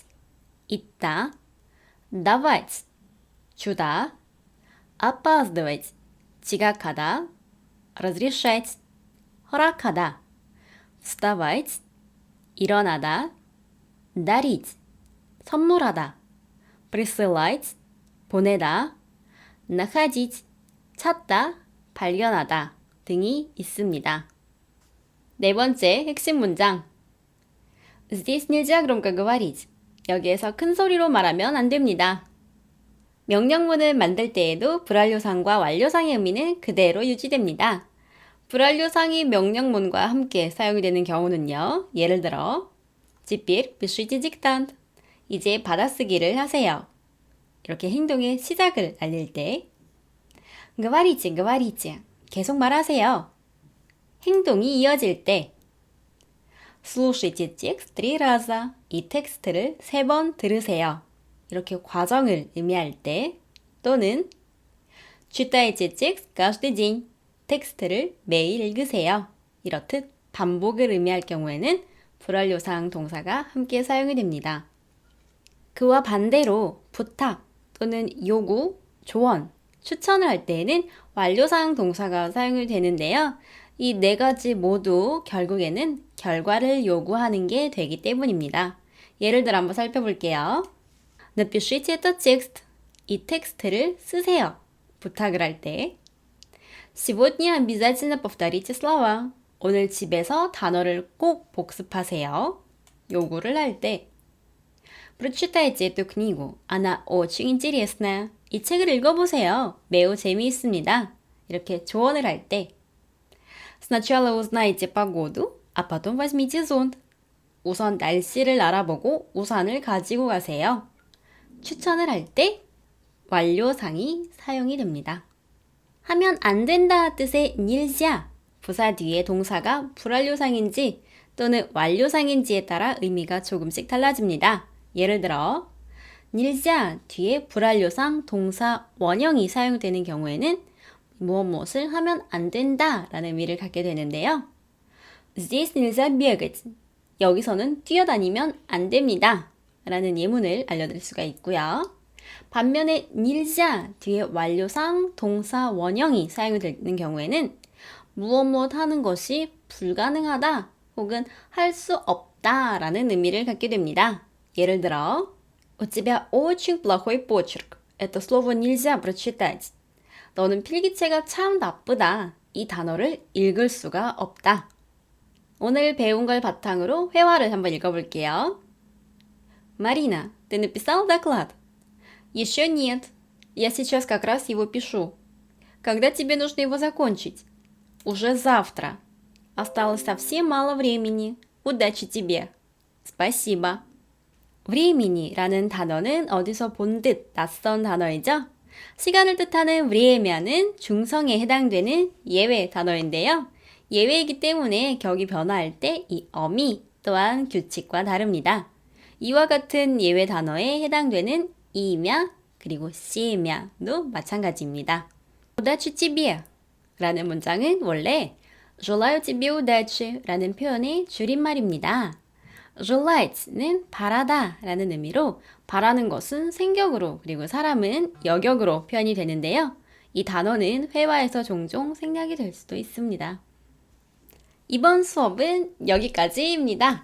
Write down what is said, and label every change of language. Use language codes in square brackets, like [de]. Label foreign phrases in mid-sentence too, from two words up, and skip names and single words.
[ko] 있다, давать, 주다, опаздывать, 지각하다, разрешать, 허락하다, вставать, 일어나다, дарить, 선물하다, присылать, 보내다, находить, 찾다, 발견하다 등이 있습니다. 네 번째 핵심 문장. [ru] Здесь нельзя громко говорить. [ko] 여기에서 큰 소리로 말하면 안 됩니다. 명령문을 만들 때에도 불완료상과 완료상의 의미는 그대로 유지됩니다. 불완료상이 명령문과 함께 사용이 되는 경우는요. 예를 들어 [ru] Теперь пишите диктант. [ko] 이제 받아쓰기를 하세요. 이렇게 행동의 시작을 알릴 때 [ru] говорите, говорите. [ko] 계속 말하세요. 행동이 이어질 때 [ru] слушайте текст 3 раза. [ko] 이 텍스트를 3번 들으세요. 이렇게 과정을 의미할 때 또는 [ru] читайте текст каждый день. [ko] 텍스트를 매일 읽으세요. 이렇듯 반복을 의미할 경우에는 불완료상 동사가 함께 사용이 됩니다. 그와 반대로 부탁 또는 요구, 조언, 추천을 할 때에는 완료상 동사가 사용이 되는데요. 이 네 가지 모두 결국에는 결과를 요구하는 게 되기 때문입니다. 예를 들어 한번 살펴볼게요. [ru] Напишите этот текст. [ko] 이 텍스트를 쓰세요. 부탁을 할 때. [ru] Сегодня обязательно повторите слова. [ko] 오늘 집에서 단어를 꼭 복습하세요. 요구를 할 때. [ru] Прочитайте эту книгу. Она очень интересная. [ko] 이 책을 읽어보세요. 매우 재미있습니다. 이렇게 조언을 할 때. [ru] Сначала узнайте погоду, а потом возьмите зонт. [ko] 우선 날씨를 알아보고 우산을 가지고 가세요. 추천을 할 때 완료상이 사용이 됩니다. 하면 안 된다 뜻의 nельзя, 부사 뒤에 동사가 불완료상인지 또는 완료상인지에 따라 의미가 조금씩 달라집니다. 예를 들어 nельзя 뒤에 불완료상 동사 원형이 사용되는 경우에는 무엇을 하면 안 된다 라는 의미를 갖게 되는데요. [ru] Здесь нельзя бегать. [ko] 여기서는 뛰어다니면 안 됩니다 라는 예문을 알려드릴 수가 있고요. 반면에 nilja 뒤에 완료상 동사 원형이 사용이 되는 경우에는 무엇 하는 것이 불가능하다 혹은 할 수 없다 라는 의미를 갖게 됩니다. 예를 들어 [ru] У тебя очень плохой почерк. Это слово нельзя прочитать. [ko] 너는 필기체가 참 나쁘다. 이 단어를 읽을 수가 없다. 오늘 배운 걸 바탕으로 회화를 한번 읽어볼게요. [ru] Марина, ты написал доклад? Еще нет. Я сейчас как раз его пишу. Когда тебе нужно его закончить? Уже завтра. Осталось совсем мало времени. Удачи тебе. Спасибо. [ko] времени라는 단어는 어디서 본 듯 낯선 단어이죠? 시간을 뜻하는 время는 중성에 해당되는 예외 단어인데요. 예외이기 때문에 격이 변화할 때 이 어미 또한 규칙과 다릅니다. 이와 같은 예외 단어에 해당되는 이며 그리고 씨며도 마찬가지입니다. [ru] удачи тебе [ko] 라는 문장은 원래 [ru] желаю тебе удачи [ko] 라는 표현의 줄임말입니다. желает는 바라다 라는 의미로 바라는 것은 생격으로 그리고 사람은 여격으로 표현이 되는데요. 이 단어는 회화에서 종종 생략이 될 수도 있습니다. 이번 수업은 여기까지입니다.